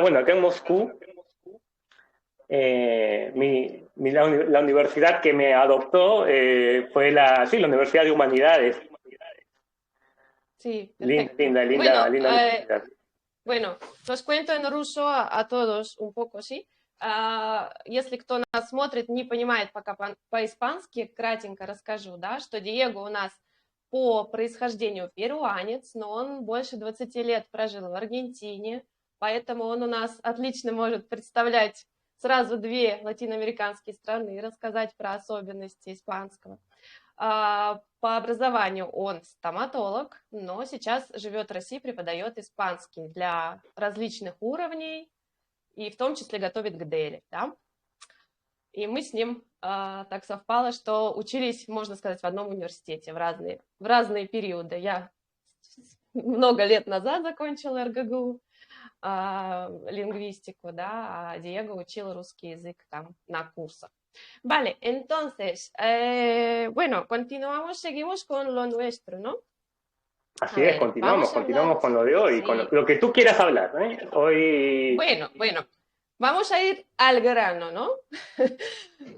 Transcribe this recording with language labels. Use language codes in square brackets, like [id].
[es] bueno, acá en Moscú, la universidad que me adoptó fue sí, la Universidad de Humanidades. Sí, Linda, perfecto. linda, linda, Bueno, linda universidad. bueno, los cuento en ruso a todos un поco, ¿sí? [ru] Если кто нас смотрит, не понимает пока по-испански, кратенько расскажу, да, что Диего у нас по происхождению перуанец, но он больше 20 лет прожил в Аргентине, поэтому он у нас отлично может представлять сразу две латиноамериканские страны и рассказать про особенности испанского. По образованию он стоматолог, но сейчас живет в России, преподает испанский для различных уровней и в том числе готовит к Дели. Да? И мы с ним так совпало, что учились, можно сказать, в одном университете в разные периоды. Я много лет назад закончила РГГУ, лингвистику, да, а Диего учил русский язык там на курсах. [es] Vale, entonces, bueno, continuamos, seguimos con lo nuestro, ¿no? A Así es, ver, vamos a hablar, continuamos con lo de hoy, con sí, lo que tú quieras hablar, ¿eh? Hoy bueno, vamos a ir al grano, ¿no? Vamos